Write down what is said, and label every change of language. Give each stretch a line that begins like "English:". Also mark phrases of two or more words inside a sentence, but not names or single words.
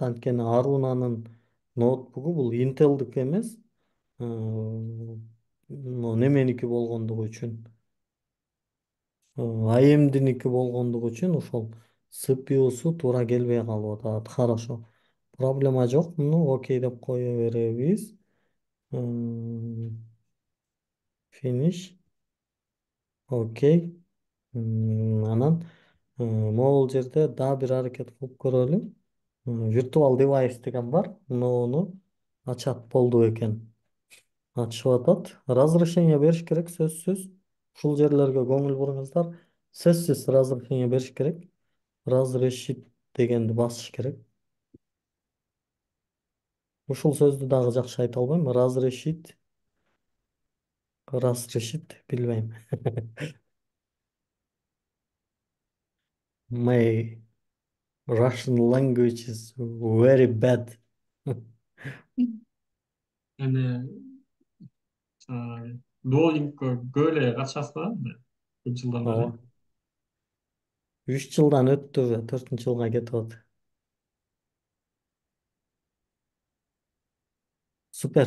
Kyrgyz: Анткени Арунанын ноутбугу бул Intel'дик эмес, неменики болгондугу үчүн, AMD'ники болгондугу үчүн ошол CPUсу туура келбей калып атат. Хорошо. Проблема жок. Окей деп кое беребиз.
English: Finish.
Kyrgyz: Окей. Анан могул жерде дагы бир аракет кылып көрөлү.
English: Virtual device
Kyrgyz: деген бар. Муну ачат болду экен. Ачып атат. Разрешение бериш керек, сөзсүз. Ушул жерлерге көңүл буруңуздар. Сөзсүз разрешение бериш керек. Разрешить дегенди басыш керек. Ушул сөздү дагы жакшы айта албайм. Разрешить билбейм.
English: My Russian language is very bad.
Kyrgyz: Эми Duolingo көп эле катышасызбы? Көп жылдан бери. Ооба. 3 жылдан өттү, 4 жылга кетип атат. Супер.